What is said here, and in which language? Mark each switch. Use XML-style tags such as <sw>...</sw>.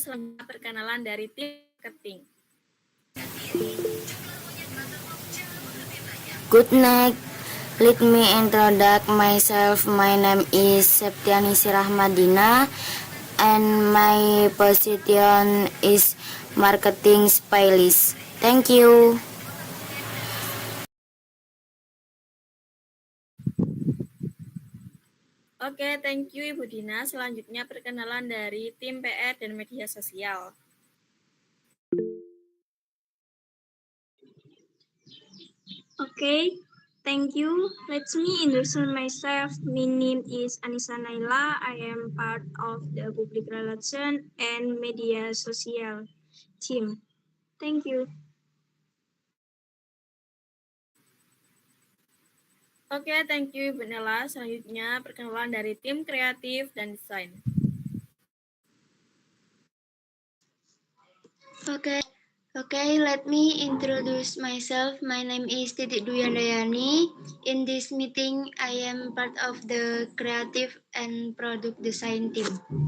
<id>Selanjutnya perkenalan dari tim marketing.</id> <en>Good night. Let me introduce myself. My name is Septianisi Rahmadina and my position is marketing specialist. Thank you. Oke, thank you Ibu Dina.</en> <id>Selanjutnya perkenalan dari tim PR dan media sosial.</id> <en>Okay, thank you. Let me introduce myself. My name is Anissa Naila. I am part of the public relation and media social team. Thank you. Oke, thank you Ibu Nela.</en> <id>Selanjutnya perkenalan dari tim kreatif dan desain.</id> <en>Okay, let me introduce myself. My name is Titik Duyandayani. In this meeting, I am part of the creative and product design team.</en>